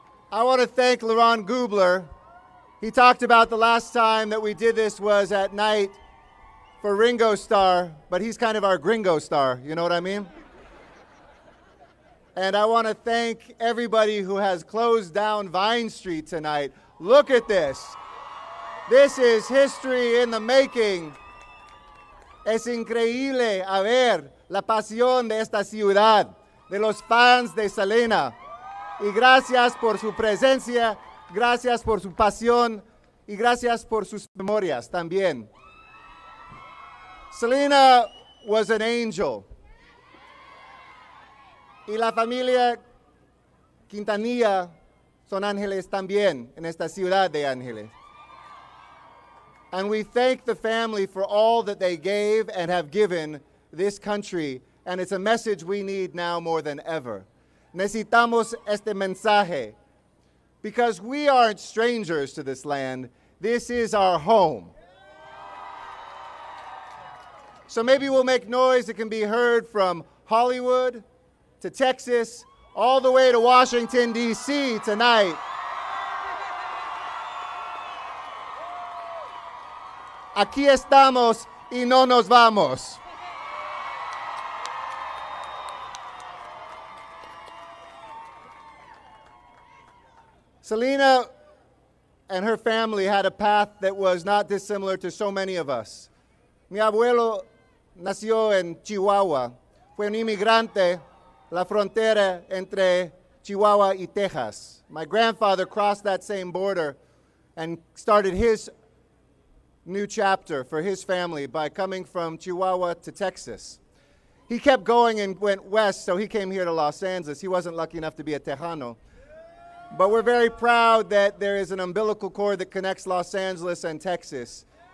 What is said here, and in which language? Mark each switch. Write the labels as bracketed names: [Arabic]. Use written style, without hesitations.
[English] I want to thank Laurent Gubler. He talked about the last time that we did this was at night for Ringo Starr, but he's kind of our gringo star, you know what I mean? And I want to thank everybody who has closed down Vine Street tonight. Look at this. This is history in the making. [Spanish] Es increíble a ver la pasión de esta ciudad, de los fans de Selena. Y gracias por su presencia, gracias por su pasión y gracias por sus memorias también. [English] Selena was an angel. [Spanish] Y la familia Quintanilla son ángeles también en esta ciudad de ángeles. [English] And we thank the family for all that they gave and have given this country, and it's a message we need now more than ever. [Spanish] Necesitamos este mensaje [English] because we aren't strangers to this land. This is our home. So maybe we'll make noise that can be heard from Hollywood to Texas, all the way to Washington, D.C. tonight. [Spanish] Aquí estamos y no nos vamos. [English] Selena and her family had a path that was not dissimilar to so many of us. [Spanish] Mi abuelo nació en Chihuahua. Fue un inmigrante la frontera entre Chihuahua y Texas. [English] My grandfather crossed that same border and started his new chapter for his family by coming from Chihuahua to Texas. He kept going and went west, so he came here to Los Angeles. He wasn't lucky enough to be a Tejano. But we're very proud that there is an umbilical cord that connects Los Angeles and Texas.